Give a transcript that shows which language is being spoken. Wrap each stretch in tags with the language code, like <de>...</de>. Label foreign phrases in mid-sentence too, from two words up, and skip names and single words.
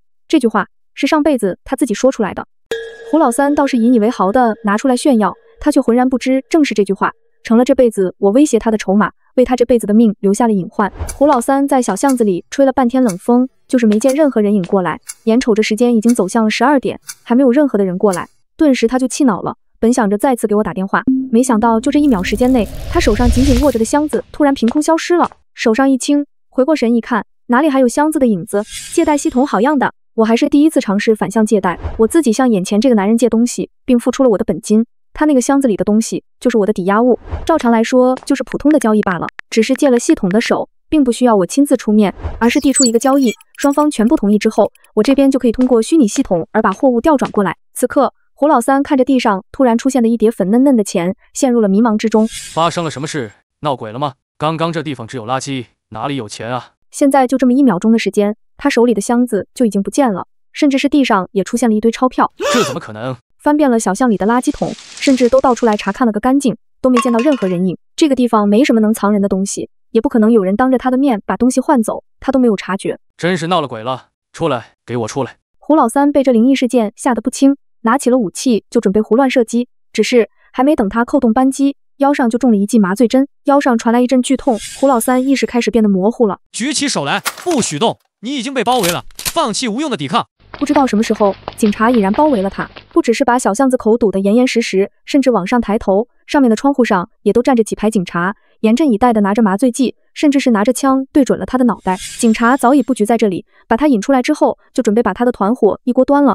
<zh>這句話是上輩子他自己說出來的。胡老三倒是引以為豪的拿出來炫耀，他卻渾然不知，正是這句話成了這輩子我威脅他的籌碼，為他這輩子的命留下了隱患。胡老三在小巷子裡吹了半天冷風，就是沒見任何人影過來，眼瞅着時間已經走向了12點，還沒有任何的人過來，頓時他就氣惱了，本想着再次給我打電話，沒想到就這1秒時間內，他手上緊緊握着的箱子突然憑空消失了，手上一輕，回過神一看，哪裡還有箱子的影子？借貸系統好樣的！我還是第一次嘗試反向借貸，我自己向眼前這個男人借東西，並付出了我的本金，他那個箱子裡的東西就是我的抵押物，照常來說就是普通的交易罷了，只是借了系統的手，並不需要我親自出面，而是遞出一個交易，雙方全部同意之後，我這邊就可以通過虛擬系統而把貨物調轉過來。此刻胡老三看着地上突然出現的一疊粉嫩嫩的錢，陷入了迷茫之中。發生了什麼事？鬧鬼了嗎？剛剛這地方只有垃圾，哪裡有錢啊？現在就這麼1秒鐘的時間，他手裡的箱子就已經不見了，甚至是地上也出現了一堆鈔票。這怎麼可能？翻遍了小巷裡的垃圾桶，甚至都倒出來查看了個乾淨，都沒見到任何人影。這個地方沒什麼能藏人的東西，也不可能有人當着他的面把東西換走，他都沒有察覺。真是鬧了鬼了！出來，給我出來！胡老三被這靈異事件嚇得不輕，拿起了武器就準備胡亂射擊，只是還沒等他扣動扳機，腰上就中了一記麻醉針，腰上傳來一陣劇痛，胡老三意識開始變得模糊了。舉起手來，不許動！你已經被包圍了，放棄無用的抵抗。不知道什麼時候，警察已然包圍了他，不只是把小巷子口堵得嚴嚴實實，甚至往上抬頭，上面的窗戶上也都站着幾排警察，嚴陣以待的拿着麻醉劑，甚至是拿着槍對準了他的腦袋。警察早已布局在这裡，把他引出來之後，就準備把他的团伙一鍋端了。</zh>